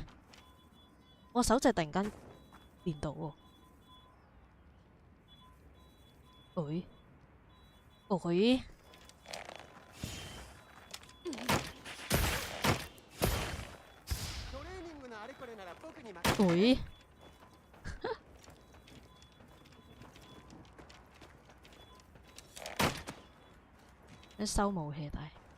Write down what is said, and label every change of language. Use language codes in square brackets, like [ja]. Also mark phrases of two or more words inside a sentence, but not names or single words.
[yue] 我手掣突然間變到喎。誒，誒， [ja] トレーニングのあれこれなら僕に任せて。 [yue] 誒，一收武器但係。